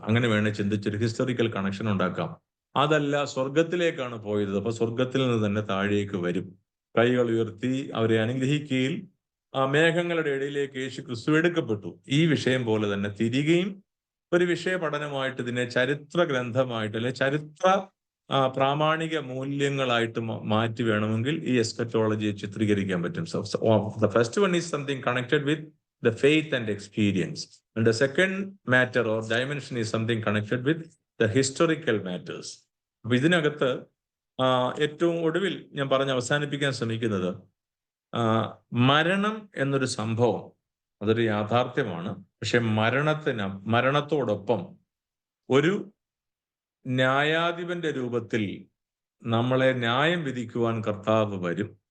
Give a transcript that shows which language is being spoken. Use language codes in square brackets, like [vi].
[ml] അങ്ങനെ വേണേൽ ചിന്തിച്ചൊരു historical connection ഉണ്ടാക്കാം. അതല്ല, സ്വർഗത്തിലേക്കാണ് പോയത്, അപ്പൊ സ്വർഗത്തിൽ നിന്ന് തന്നെ താഴേക്ക് വരും, കൈകൾ ഉയർത്തി അവരെ അനുഗ്രഹിക്കുകയിൽ ആ മേഘങ്ങളുടെ ഇടയിലേക്ക് യേശു ക്രിസ്തു എടുക്കപ്പെട്ടു. ഈ വിഷയം പോലെ തന്നെ തിരികെയും ഒരു വിഷയ പഠനമായിട്ട് ഇതിനെ ചരിത്ര ഗ്രന്ഥമായിട്ട് അല്ലെ ചരിത്ര പ്രാമാണിക മൂല്യങ്ങളായിട്ട് മാറ്റി വേണമെങ്കിൽ ഈ എസ്കറ്റോളജിയെ ചിത്രീകരിക്കാൻ പറ്റും. [en] The first one is something connected with the faith and experience, and the second matter or dimension is something connected with the historical matters. [ml] അപ്പൊ ഇതിനകത്ത് ഏറ്റവും ഒടുവിൽ ഞാൻ പറഞ്ഞ് അവസാനിപ്പിക്കാൻ ശ്രമിക്കുന്നത്, മരണം എന്നൊരു സംഭവം അതൊരു യാഥാർത്ഥ്യമാണ്. പക്ഷെ മരണത്തോടൊപ്പം ഒരു ന്യായാധിപന്റെ രൂപത്തിൽ നമ്മളെ ന്യായം വിധിക്കുവാൻ കർത്താവ് വരും.